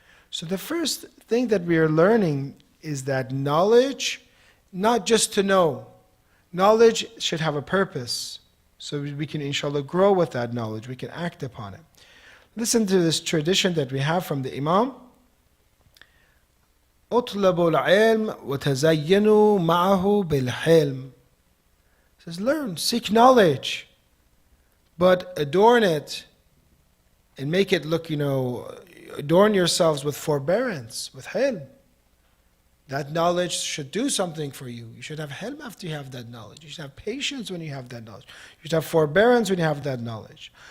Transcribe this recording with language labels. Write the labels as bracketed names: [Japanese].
[English] So the first thing that we are learning is that knowledge, not just to know, knowledge should have a purpose, so we can inshallah grow with that knowledge, we can act upon it. Listen to this tradition that we have from the Imam. [Arabic] اطلبوا العلم وتزينوا معه بالحلم. [English] It says, learn, seek knowledge, but adorn it and make it look, adorn yourselves with forbearance, with hilm. That knowledge should do something for you. You should have hilm after you have that knowledge. You should have patience when you have that knowledge. You should have forbearance when you have that knowledge.